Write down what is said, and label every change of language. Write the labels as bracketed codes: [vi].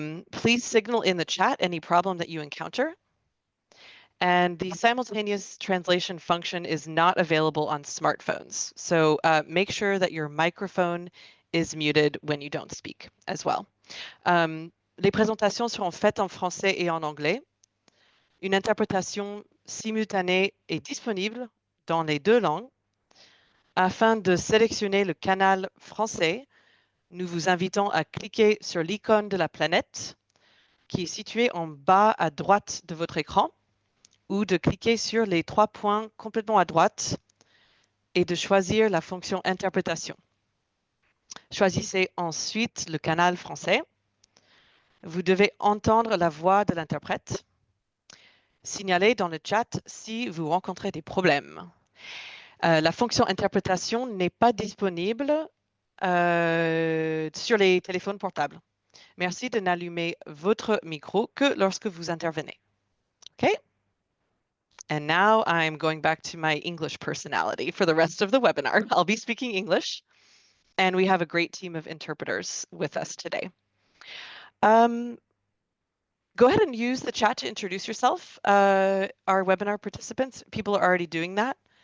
[en] Please signal in the chat any problem that you encounter. And the simultaneous translation function is not available on smartphones. So make sure that your microphone is muted when you don't speak as well. [fr] Les présentations seront faites en français et en anglais. Une interprétation simultanée est disponible dans les deux langues. Afin de sélectionner le canal français, nous vous invitons à cliquer sur l'icône de la planète qui est située en bas à droite de votre écran, ou de cliquer sur les trois points complètement à droite et de choisir la fonction interprétation. Choisissez ensuite le canal français. Vous devez entendre la voix de l'interprète. Signalez dans le chat si vous rencontrez des problèmes. La fonction interprétation n'est pas disponible sur les téléphones portables. Merci de n'allumer votre micro que lorsque vous intervenez. [en] Okay? And now I'm going back to my English personality for the rest of the webinar. I'll be speaking English, and we have a great team of interpreters with us today. Go ahead and use the chat to introduce yourself. Our webinar participants, people are already doing that.